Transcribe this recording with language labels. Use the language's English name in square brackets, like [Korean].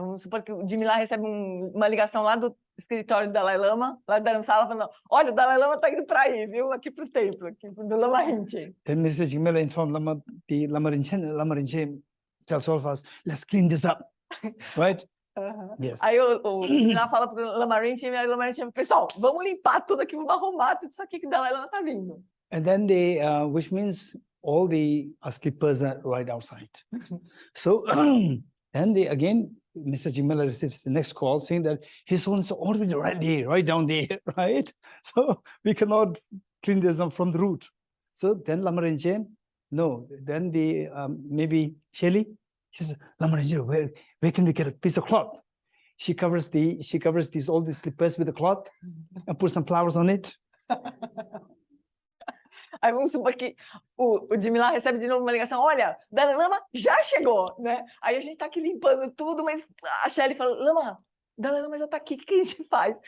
[Portuguese] Vamos supor que o Jimila recebe uma ligação lá do escritório do Dalai Lama, lá da sala, falando: olha, o Dalai Lama está indo para aí, viu? Aqui para o templo, aqui do Lama Rinchen. [English] Then Mr. Jimila informed the Lama Rinchen tells all of us, let's clean this up, right? Yes. [Portuguese] Aí o Jimila fala para o Lama Rinchen, e o Lama Rinchen, pessoal, vamos limpar tudo aqui, vamos arrumar tudo isso aqui que o Dalai Lama está vindo. [English] And then which means all the slippers are right outside. So then again, Mr. Jimila receives the next call saying that His Holiness is already ready, right down there, right? So we cannot clean this up from the root. So then Lama Rinchen, no, then the maybe Shelly, she says, Lama Rinchen, where can we get a piece of cloth? She covers all the slippers with a cloth and puts some flowers on it. [Portuguese] Aí vamos supor que o Jimila recebe de novo uma ligação: olha, Dalai Lama já chegou, né? Aí a gente tá aqui limpando tudo, mas a Shelly fala: Lama, Dalai Lama já tá aqui, o que a gente faz?